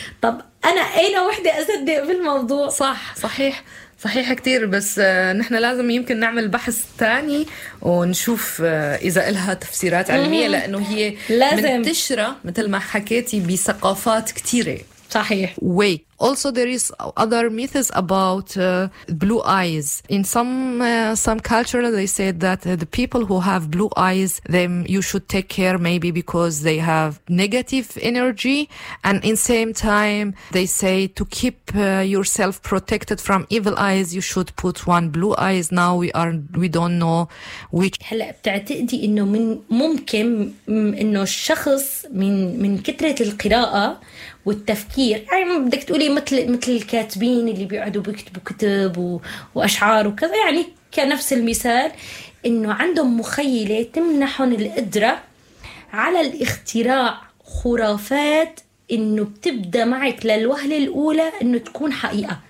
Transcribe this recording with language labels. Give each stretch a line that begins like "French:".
Arabic: طب أنا أين وحدة أصدق في الموضوع؟ صح صحيح صحيح كتير, بس نحن لازم يمكن نعمل بحث تاني ونشوف إذا إلها تفسيرات علمية, لأنه هي لازم منتشرة مثل ما حكيتي بثقافات كتيرة. صحيح.
English: We also there is other myths about blue eyes. In some culture they say that the people who have blue eyes, them you should take care maybe because they have negative energy, and in same time they say to keep yourself protected from evil eyes you should put one blue eyes. Now we don't know which.
Arabic: هلا بتعتقدي انه من ممكن انه الشخص من كثرة القراءة والتفكير, يعني بدك تقولي مثل الكاتبين اللي بيقعدوا بيكتبوا كتب وأشعار وكذا, يعني كنفس المثال إنه عندهم مخيلة تمنحهم القدرة على الاختراع خرافات إنه بتبدأ معك للوهلة الأولى إنه تكون حقيقة.